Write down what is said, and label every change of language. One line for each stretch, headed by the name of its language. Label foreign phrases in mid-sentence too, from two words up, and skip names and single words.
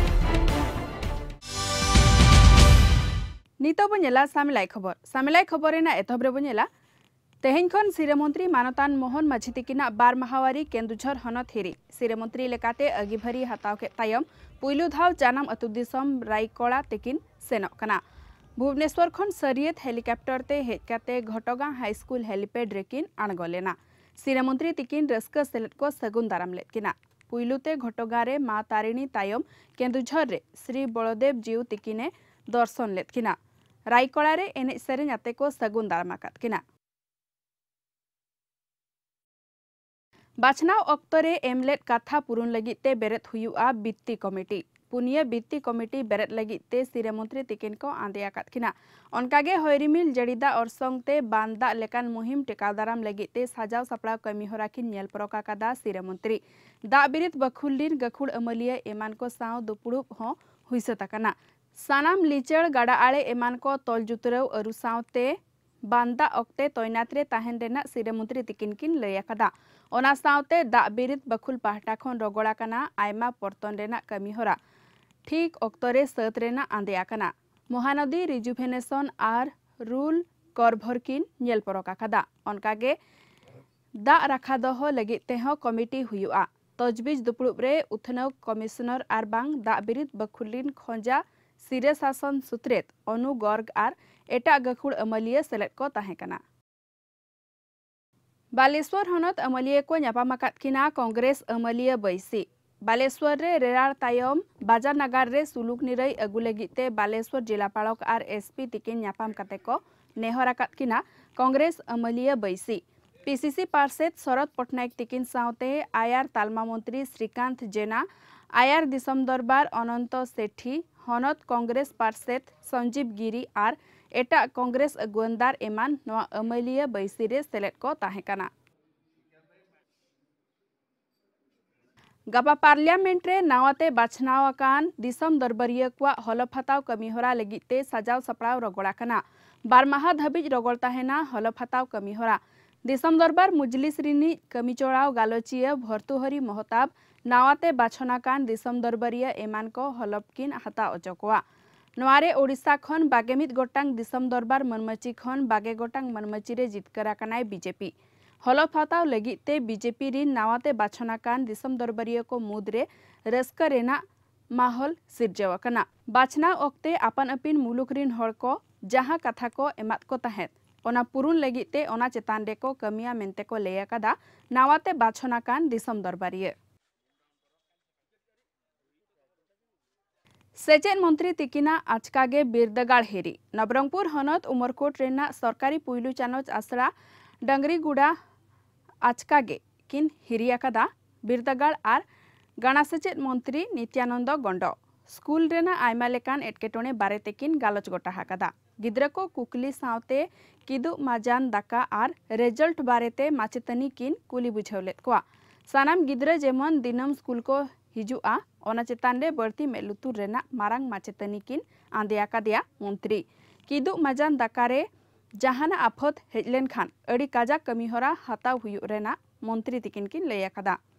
Santali: नितो बनेला सामिलाई खबर रेना एथब रे बनेला तेहेन खन सिरा मंत्री मानतान मोहन माझी तकिना बार माहावारी केंदुझर हनत हिरी सिरा मंत्री लेकाते अगिभरी हताव के तायम पुइलु धाव जानम अतु दिसम रायकड़ा तकिन सेनक कना भुवनेश्वर खन सरियत हेलिकॉप्टर ते हेकाते घटगा
English: high school helipad
Santali: रेकिन आणगलेना सिरा मंत्री तिकिन रस्का सेलेट को सगुन दाराम लेकिना पुइलुते घटगा रे मा तारिणी तायम केंदुझर रे श्री बलदेव जीव तिकिने दर्शन लेकिना रायकड़ा रे एने सेरेन आते को सगुन दाराम आकातकिना बाछनाव अक्तरे एमलेट काथा पुरुन लगिते बेरेत हुयुआ बित्ती कमिटी पुनिया बित्ती कमिटी बेरेत लगिते सिरा मंत्री तिकिन को आंदे आकातकिना अनकागे हयरिमिल जड़ीदा और संगते बांदा लेकान मुहिम टेकाव दाराम लगिते साजाव सपड़ाव कमी होराकिन नेल परका कादा सिरा मंत्री दा बिरित बखुल्लिन गखुड़ अमलिया एमान को साव दुपुड़ुप हो हुइसताकना सानाम लिचड़ गाड़ा आड़े एमान को तोल जुतरव अरु सावते बांदा अक्ते तैनात रे ताहेन रेना सिरा मंत्री तिकिन किन लय आकादा ओना सावते दा बिरित बखुल पाहटा खन रगड़ा काना आयमा परतन रेना कमी होरा ठीक अक्तरे सत रेना आंदे आकना महानदी रिजुभेनेशन आर रूल करभरकिन नेल परका कादा अनकागे दा राखा दह लगित तेह कमिटी हुयुआ तजबीज दुपुड़ुब रे उथनव कमिश्नर आर बांग दा बिरित बखुलिन खंजा सिरे शासन सुत्रेत अनु गर्ग आर एटा गखुड़ अमलिया सेलेट को ताहेकना बालेश्वर हनत अमलिया को न्यापामाकात किना कांग्रेस अमलिया बैसी बालेश्वर रे रेरार तायम बाजार नगर रे सुलुक निरई अगु लगिते बालेश्वर जिलापालक आर एसपी तिकिन न्यापाम काते को नेहराकात किना कांग्रेस अमलिया बैसी पीसीसी पार्षद शरद पटनायक तिकिन सावते आयार तालमा मंत्री श्रीकांत जेना आयार दिसम दरबार अनंत सेठी हनत कांग्रेस पार्षद संजीव गिरी आर एटा कांग्रेस अगुवनदार एमान नवा अमलिया बैसी रे सेलेट को ताहेकना गपा पार्लियामेंट रे नावाते बाछनावाकान दिसम दरबारिया को हलफ हताव कमिहोरा लगिते साजाव सपड़ाव रगड़ा कना बार माह धाबिज रगड़ ताहेना हलफ हताव कमिहोरा दिसम दरबार मुजलिसरिनी कमिचोड़ाव गालोचिया भर्तुहरी मोहताब नावाते बाछनाकान दिसम दरबारिया एमान को हलफकिन हताव अचकोआ नवारे ओडिशा खन बागेमित गोटांग दिसम दरबार मनमची खन बागे गोटांग मनमची रे जितकरा कनाय बीजेपी हलफ हताव लगिते बीजेपी रिन नावाते बाछनाकान दिसम दरबारिया को मुद्रे रस्का रेना माहौल सिरजवाकना बाछना ओक्ते आपन अपिन मुलुक रिन हड़ को जहां कथा को एमात को तहेत ओना पुरुन लगिते ओना चेतान रे को कमिया मेंते को लेयाकदा नावाते बाछनाकान दिसम दरबारिया सेचेन मंत्री तिकिना आचकागे बिरदगाड़ हेरी नबरंगपुर हनत उमरकोट रेना सरकारी पुइलु चानोच आसरा डंगरीगुड़ा आचकागे किन हिरियाकदा बिरदगाड़ आर गाना सेचेद मंत्री नित्यानंद गंड स्कूल रेना आयमा लेकान एटकेटोने बारे तेकिन गालोच गोटा हाकदा गिद्रा को कुकली सावते किदु माजान दाका आर रिजल्ट बारेते माचेतनी किन कुली बुझावलेत कोआ सानाम गिद्रा जेमन दिनम स्कूल को हिजुआ ओना चेतान रे बर्ती मेलुतुर रेना मारांग माचेतनी किन आंदे आकादिया मंत्री किदु माजान दाका रे जहाना आफत हेजलेन खान अड़ी काजा कमिहोरा हताव हुयु रेना मंत्री तिकिन किन लय आकादा